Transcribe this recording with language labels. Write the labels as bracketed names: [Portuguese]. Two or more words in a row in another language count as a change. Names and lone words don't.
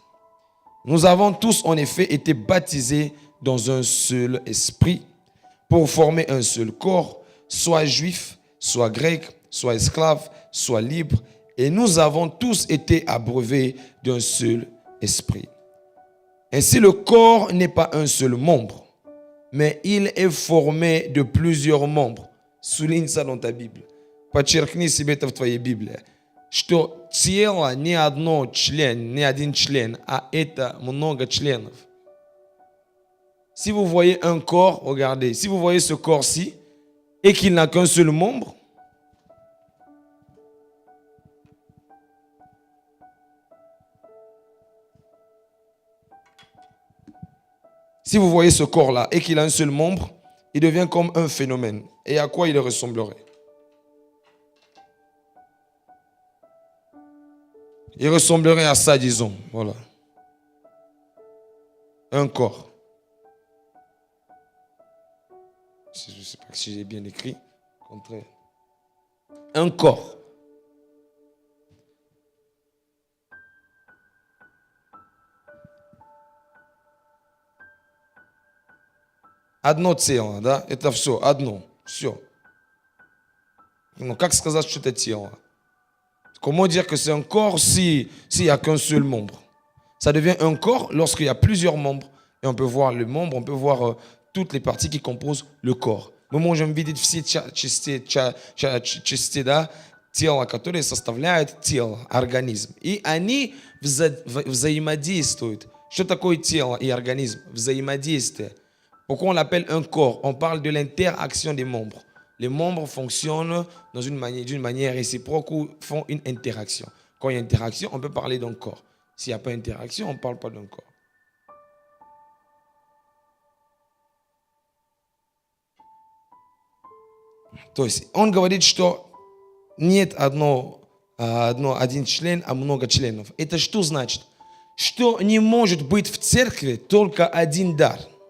[French] Nous avons tous en effet été baptisés dans un seul esprit pour former un seul corps, soit juif, soit grec, soit esclave, soit libre, et nous avons tous été abreuvés d'un seul esprit. Ainsi, le corps n'est pas un seul membre, mais il est formé de plusieurs membres. Souligne ça dans ta Bible. [Russian] Подчеркни себе это в твоей Библии, что тело не один член, а это много членов. [French] Si vous voyez un corps, regardez, si vous voyez ce corps-ci et qu'il n'a qu'un seul membre, si vous voyez ce corps-là et qu'il a un seul membre, il devient comme un phénomène. Et à quoi il ressemblerait? Il ressemblerait à ça, disons. Voilà. Un corps. Je ne sais pas si j'ai bien écrit. Contraire. Un corps. [Russian] Одно тело, да? Это все, одно, все. Ну, как сказать, что это тело? [French] Comment dire que c'est un corps s'il n'y a qu'un seul membre? Ça devient un corps lorsqu'il y a plusieurs membres. Et on peut voir le membre, on peut voir toutes les parties qui composent le corps. [Russian] Мы можем видеть все части, да, тела, которые составляют тело, организм. И они взаимодействуют. Что такое тело и организм? Взаимодействие. [French] Pourquoi on l'appelle un corps? On parle de l'interaction des membres. Les membres fonctionnent d'une manière réciproque ou font une interaction. Quand il y a interaction, on peut parler d'un corps. S'il n'y a pas d'interaction, on ne parle pas d'un corps. [Russian] То есть он говорит, что нет один член, а много членов. Это что значит? Что не может быть в церкви только один дар.